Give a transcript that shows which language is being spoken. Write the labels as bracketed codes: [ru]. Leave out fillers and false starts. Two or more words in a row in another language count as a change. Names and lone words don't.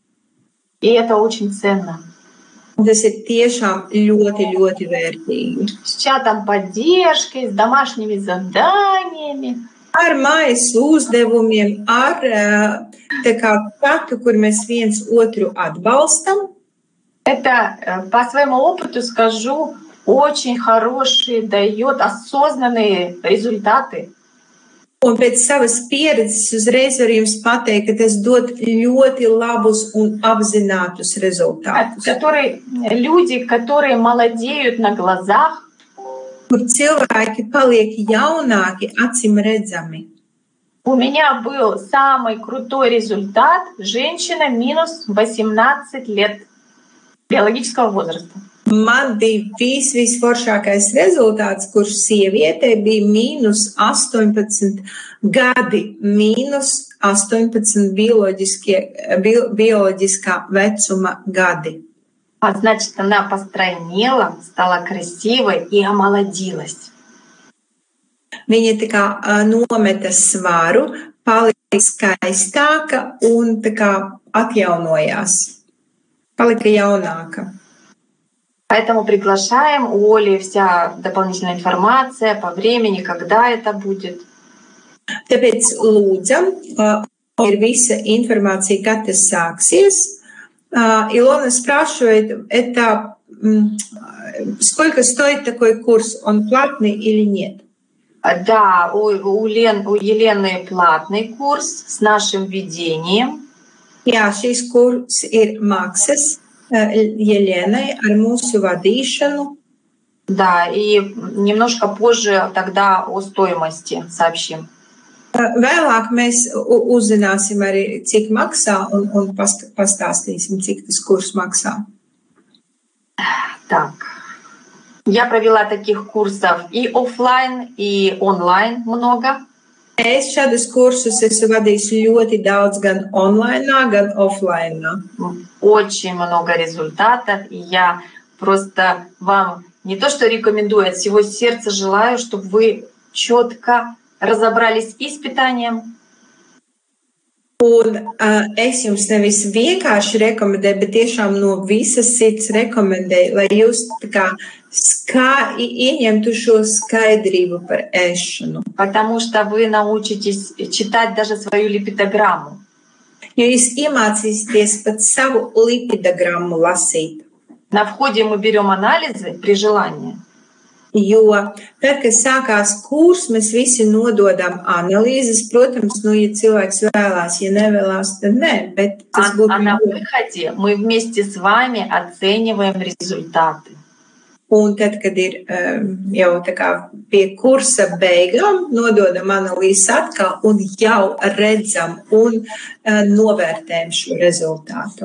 [ru] И это очень ценно. [lv] Un tas ir tiešām ļoti, ļoti vērtīgi. [ru] С чатом поддержки, с домашними заданиями. [lv] Ar mājas uzdevumiem, ar tā kā chatu, kur mēs viens otru atbalstam. [ru] Это, по своему опыту скажу, очень хорошие, дает осознанные результаты. [lv] Un pēc savas pieredzes uzreiz varu jums pateikt, ka tas dod ļoti labus un apzinātus rezultātus. [ru] Люди, которые молодеют на глазах. [lv] Kur cilvēki paliek jaunāki, acīm redzami. [ru] У меня был самый крутой результат. Женщина минус 18 лет. биологического возраста. [lv] Man bija visforšākais rezultāts, kurš sievietei bija mīnus 18 gadi, mīnus 18 биологическā vecuma gadi. [ru] Значит, она постройнела, стала красивой и омолодилась. [lv] Viņa tā kā nometa svaru, palika skaistāka un tā kā atjaunojās, palika jaunāka. [ru] Поэтому приглашаем у Оли вся дополнительная информация по времени, когда это будет. [lv] Tāpēc lūdzam, ir visa информация, kad tas sāksies. [ru] Илона спрашивает, это сколько стоит такой курс, он платный или нет? Да, у Елены платный курс с нашим ведением. [lv] Jā, šis kurs ir maksas Еленai ar mūsu vadīšanu. [ru] Да, и немножко позже тогда о стоимости сообщим. [lv] Vēlāk mēs uzzināsim arī, cik maksā un pastāstīsim, cik tas kurs maksā. [ru] Так, я провела таких курсов и офлайн, и онлайн много. [lv] Es šādus kursus esmu vadījis ļoti daudz gan online, gan offline. [ru] Очень много результатов, и я просто вам не то что рекомендую, от всего сердца желаю, чтобы вы четко разобрались и с питанием. [lv] Un es jums nevis vienkārši rekomendēju, bet tiešām no visas sirds rekomendēju, lai jūs tā kā ieņemtu šo skaidrību par ēšanu. [ru] Потому что вы научитесь читать даже свою липидограмму. [lv] Jo jūs iemācīsieties pat savu lipidogrammu lasīt. [ru] На входе мы берем анализы при желании. [lv] Jo tad, kad sākās kurs, mēs visi nododam analīzes. Protams, ja cilvēks vēlās, ja nevēlās, tad nē. Bet tas būtu. [ru] А на выходе мы вместе с вами оцениваем результаты. [lv] Un tad, kad ir jau tā kā pie kursa beigām, nododam analīzes atkal un jau redzam un novērtējam šo rezultātu.